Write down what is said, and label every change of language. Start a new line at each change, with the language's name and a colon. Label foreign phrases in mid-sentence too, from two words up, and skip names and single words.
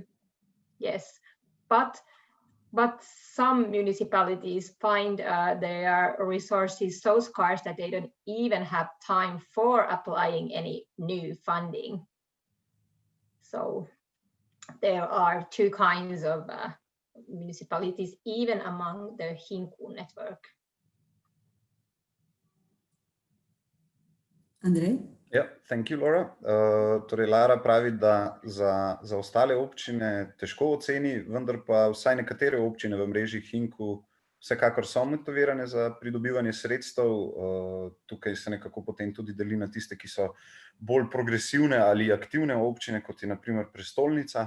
English: Yes, but some municipalities find their resources so scarce that they don't even have time for applying any new funding. So there are two kinds of municipalities, even among the HYKU network. Andrej? Ja, thank you, Laura.
Slovenian: Torej, Lara pravi, da za ostale občine težko oceni, vendar pa vsaj nekatere občine v mreži HYKU vsekakor so motivirane za pridobivanje sredstev. Tukaj se nekako potem tudi deli na tiste, ki so bolj progresivne ali aktivne občine, kot je na primer prestolnica.